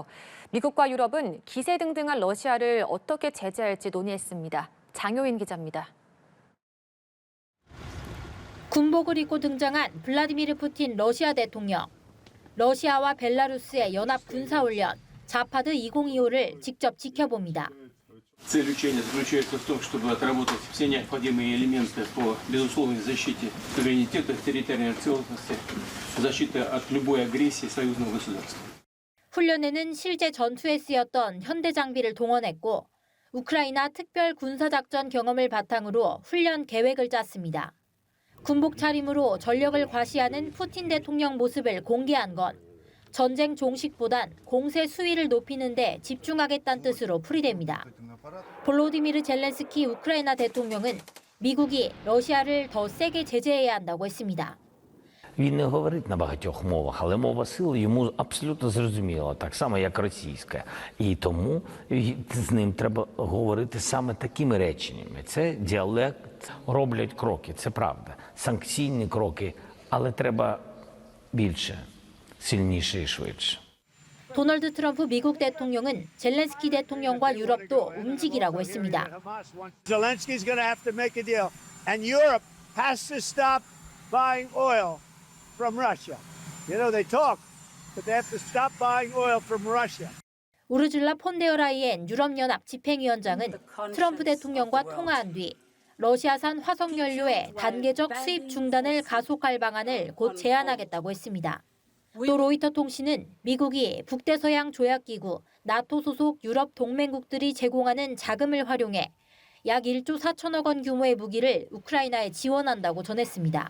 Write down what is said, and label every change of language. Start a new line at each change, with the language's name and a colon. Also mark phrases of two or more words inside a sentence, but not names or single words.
Korean: 미국과 유럽은 기세등등한 러시아를 어떻게 제재할지 논의했습니다. 장효인 기자입니다. 군복을 입고 등장한 블라디미르 푸틴 러시아 대통령. 러시아와 벨라루스의 연합 군사훈련 자파드 2025를 직접 지켜봅니다.
Russian: Цель учения заключается в том, чтобы отработать все необходимые элементы по безусловной защите суверенитета, территориальной целостности, защиты от любой агрессии союзного государства.
Korean: 훈련에는 실제 전투에 쓰였던 현대 장비를 동원했고 우크라이나 특별 군사작전 경험을 바탕으로 훈련 계획을 짰습니다. 군복 차림으로 전력을 과시하는 푸틴 대통령 모습을 공개한 건 전쟁 종식보단 공세 수위를 높이는 데 집중하겠다는 뜻으로 풀이됩니다. 볼로디미르 젤렌스키 우크라이나 대통령은 미국이 러시아를 더 세게 제재해야 한다고 했습니다.
Ukrainian: Він не говорить на багатьох мовах, але мова сили йому абсолютно зрозуміла, так само, як російська. І тому з ним треба говорити саме такими реченнями. Це діалект, роблять кроки, це правда. Санкційні кроки, але треба більше, сильніше і швидше.
Korean: 도널드 트럼프 미국 대통령은 젤렌스키 대통령과 유럽도 움직이라고 했습니다.
English: Zelensky's going to have to make a deal, and Europe has to stop buying oil from Russia. You know, they talk, but they have to stop buying oil from Russia.
Korean: 우르줄라 폰데어라이엔 유럽연합 집행위원장은 트럼프 대통령과 통화한 뒤 러시아산 화석연료의 단계적 수입 중단을 가속할 방안을 곧 제안하겠다고 했습니다. 또 로이터 통신은 미국이 북대서양 조약기구 나토 소속 유럽 동맹국들이 제공하는 자금을 활용해 약 1조 4천억 원 규모의 무기를 우크라이나에 지원한다고 전했습니다.